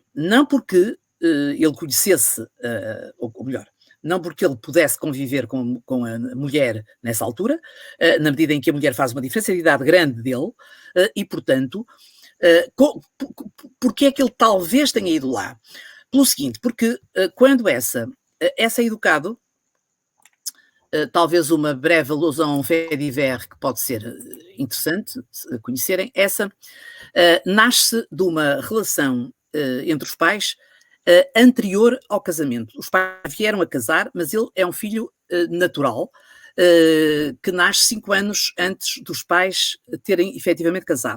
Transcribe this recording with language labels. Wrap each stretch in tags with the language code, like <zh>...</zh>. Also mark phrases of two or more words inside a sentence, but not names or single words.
<pt>Não porque ele conhecesse, ou melhor, não porque ele pudesse conviver com a mulher nessa altura, na medida em que a mulher faz uma diferença de idade grande dele, e, portanto, porque é que ele talvez tenha ido lá? Pelo seguinte, porque quando essa é educado, talvez uma breve alusão a um</pt> <fr>fait divers</fr> <pt>que pode ser interessante conhecerem, essa nasce de uma relação entre os pais anterior ao casamento. Os pais vieram a casar, mas ele é um filho natural, que nasce 5 anos antes dos pais terem efetivamente casado.</pt>